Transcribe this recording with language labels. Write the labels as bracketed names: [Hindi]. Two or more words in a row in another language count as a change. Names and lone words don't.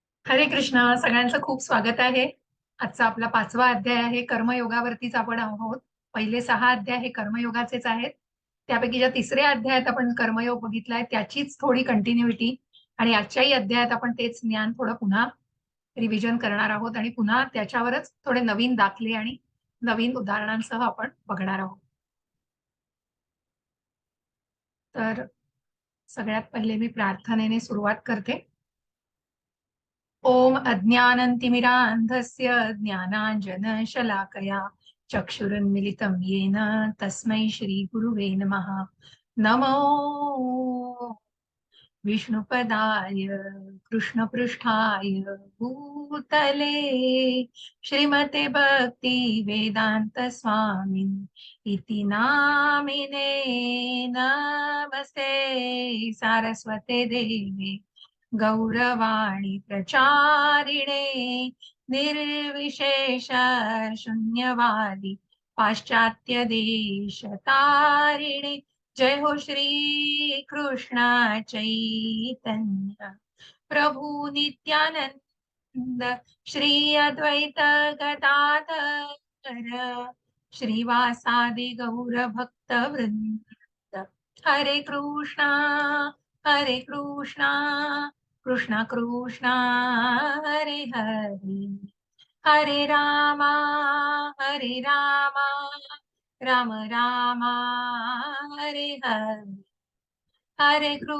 [Marathi] हरे कृष्ण. सगळ्यांचं खूप स्वागत आहे. आजचा आपला 5वा अध्याय आहे. कर्मयोगावरतीच आपण आहोत. पहिले 6 अध्याय हे कर्मयोगाचेच आहेत. त्यापैकी ज्या तिसऱ्या अध्यायात आपण कर्मयोग बघितलाय त्याचीच थोडी कंटिन्युइटी आणि आजच्याही अध्यायात आपण तेच ज्ञान थोडं पुन्हा रिव्हिजन करणार आहोत आणि पुन्हा त्याच्यावरच थोडे नवीन दाखले आणि नवीन उदाहरणांसह आपण बघणार आहोत. तर सगळ्यात पहिले मी प्रार्थनेने सुरुवात करते. [Sanskrit] ओम अज्ञानतिमिरान्धस्य ज्ञानाञ्जनशलाकया चक्षुरुन्मिलितं येन तस्मै श्रीगुरुवे नमः। नमो विष्णुपदाय कृष्णपृष्ठाय भूतले श्रीमते भक्ति वेदांत स्वामिन् इति नामिने नमस्ते सारस्वते देवे गौरवाणी प्रचारिणे निर्विशेष शून्यवादी पाश्चात्य देश तारिणे। जय हो श्री कृष्ण चैतन्य प्रभु नित्यानंद श्री अद्वैत गदाधर श्रीवासादि गौर भक्त वृंद। हरे कृष्णा कृष्णा कृष्णा हरे हरे हरे हरे राम राम हरे हरे हरे